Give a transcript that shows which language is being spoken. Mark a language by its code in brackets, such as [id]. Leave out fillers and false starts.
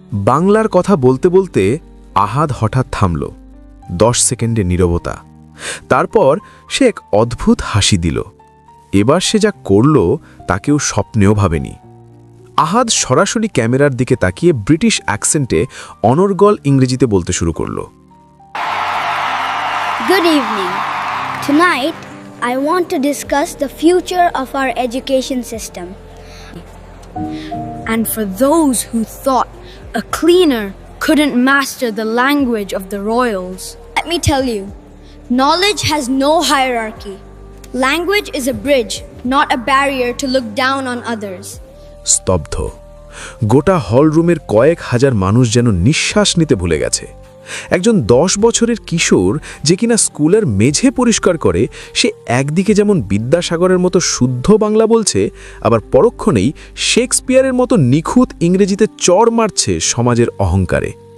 [bn] বাংলার কথা বলতে বলতে আহাদ হঠাৎ থামল। 10 সেকেন্ডে নীরবতা। তারপর সে এক অদ্ভুত হাসি দিল। এবার সে যা করল তা কেউ স্বপ্নেও ভাবেনি। আহাদ সরাসরি ক্যামেরার দিকে তাকিয়ে ব্রিটিশ অ্যাকসেন্টে অনর্গল ইংরেজিতে বলতে শুরু করল, [en] Good evening. Tonight, I want to discuss the future of our education system. And for those who thought a cleaner couldn't master the language of the royals, let me tell you, knowledge has no hierarchy. Language is a bridge, not a barrier to look down on others. [bn] স্তব্ধ। গোটা হলরুমের কয়েক হাজার মানুষ যেন নিঃশ্বাস নিতে ভুলে গেছে। একজন 10 বছরের কিশোর যে কিনা স্কুলের মেঝে পরিষ্কার করে, সে একদিকে যেমন বিদ্যাসাগরের মতো শুদ্ধ বাংলা বলছে, আবার পরক্ষণেই শেক্সপিয়ারের মতো নিখুঁত ইংরেজিতে চড় মারছে সমাজের অহংকারে।